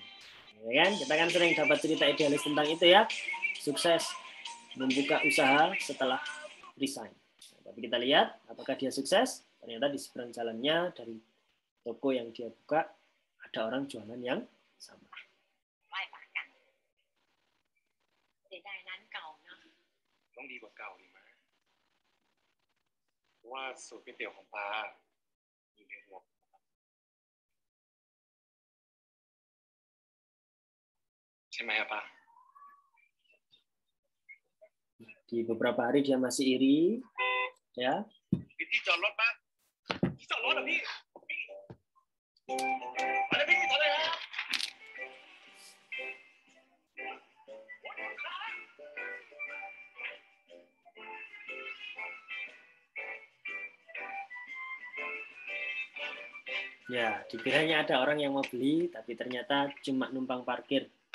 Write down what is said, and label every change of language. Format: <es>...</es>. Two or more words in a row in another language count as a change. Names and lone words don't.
<id>Ya kan? Kita kan sering dapat cerita idealis tentang itu ya. Sukses membuka usaha setelah resign. Nah, tapi kita lihat apakah dia sukses. Ternyata di seberang jalannya dari toko yang dia buka ada orang jualan yang sama.</id> <th>ต้องดีกว่าเก่าดีไหมเพราะว่าสูตรก๋วยเตี๋ยวของป้าอยู่ในหัวใช่ไหมครับป้า</th> <id>Di beberapa hari dia masih iri, ya.</id> <th>ที่จอดรถป้าที่จอดรถเหรอพี่มาเลยพี่ถอยเลยครับ</th> <id>Ya, dikiranya ada orang yang mau beli, tapi ternyata cuma numpang parkir.</id>